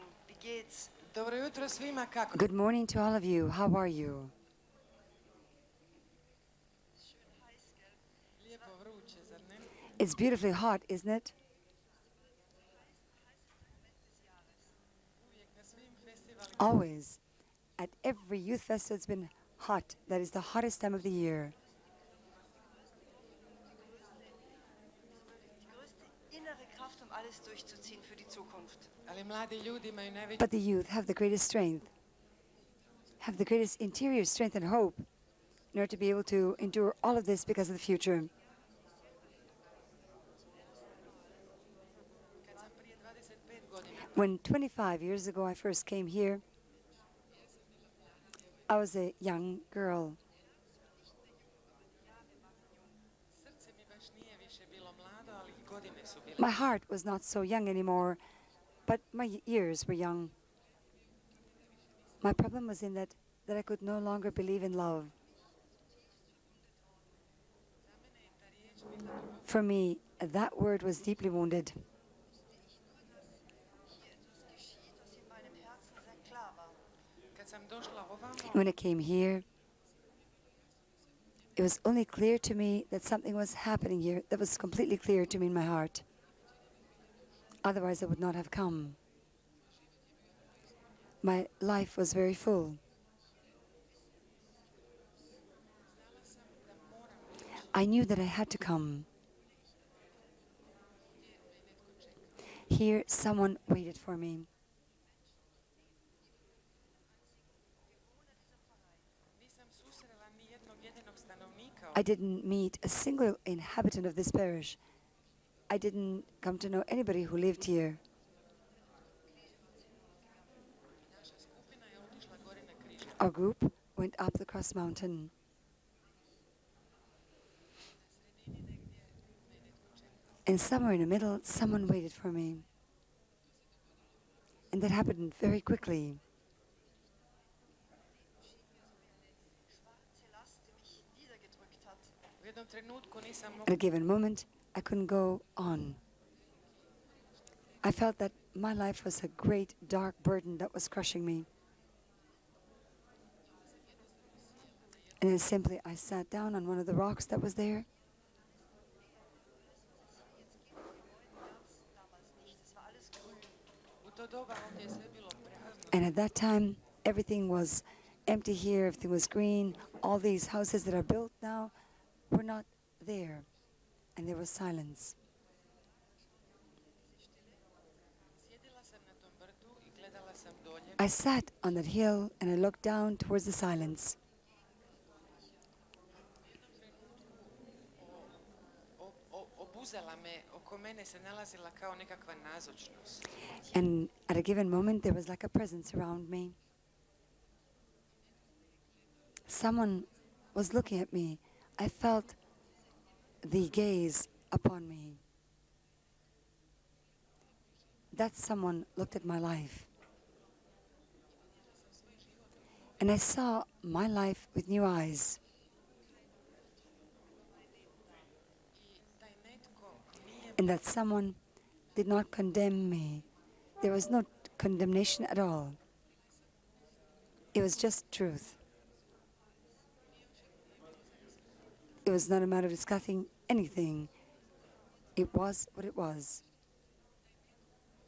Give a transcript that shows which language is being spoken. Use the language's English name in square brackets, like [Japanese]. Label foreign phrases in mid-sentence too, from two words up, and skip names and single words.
[German] Wie geht's? [Croatian] Dobro jutro svima, kako? [English] Good morning to all of you. How are you? [Croatian] Lijepo vruće, zar ne? [English] It's beautifully hot, isn't it? [Croatian] Uvijek na svim festivalima [English] Always. At every youth festival, it's been hot. That is the hottest time of the year. [German] Die größte innere Kraft, alles durchzuziehen für die Zukunft. [Croatian] ali mladi ljudi imaju najveći [English] But the youth have the greatest strength, have the greatest interior strength and hope in order to be able to endure all of this because of the future. [Croatian] kad sam prije 25 godina [English] When 25 years ago I first came here, I was a young girl. [Croatian] srce mi baš nije više bilo mlado, ali i godine su bile. [English] My heart was not so young anymore, but my years were young. My problem was in that I could no longer believe in love. For me, that word was deeply wounded. [German] Hier etwas geschieht, was in meinem Herzen sehr klar war. [Croatian] Kad sam došla ovamo, [English] When I came here, it was only clear to me that something was happening here that was completely clear to me in my heart. Otherwise, I would not have come. My life was very full. I knew that I had to come. Here, someone waited for me. [Croatian] nisam susrela ni jednog jedinog stanovnika. [English] I didn't meet a single inhabitant of this parish. I didn't come to know anybody who lived here. [Croatian] Naša skupina je otišla gore na križu. [English] Our group went up the cross mountain. And somewhere in the middle, someone waited for me. And that happened very quickly. [German] Schwarze Last, die mich niedergedrückt hat. [Croatian] U jednom trenutku nisam [English] At [Croatian] mogla [English] a given moment, I couldn't go on. I felt that my life was a great dark burden that was crushing me. And then simply I sat down on one of the rocks that was there. [German] Damals nicht, es war alles grün. [Croatian] u to doba ovdje je sve bilo prazno. [English] And at that time, everything was empty here, everything was green. All these houses that are built now were not there. And there was silence. [Croatian] Sjedila sam na tom brdu i gledala sam dolje. [English] I sat on that hill and I looked down towards the silence. [Croatian] Obuzela me, oko mene se nalazila kao nekakva nazočnost. [English] And at a given moment, there was like a presence around me. Someone was looking at me. I felt the gaze upon me. That someone looked at my life. And I saw my life with new eyes. [Croatian] I taj netko nije [English] And that someone did not condemn me. There was no condemnation at all. It was just truth. It was not a matter of discussing anything. It was what it was.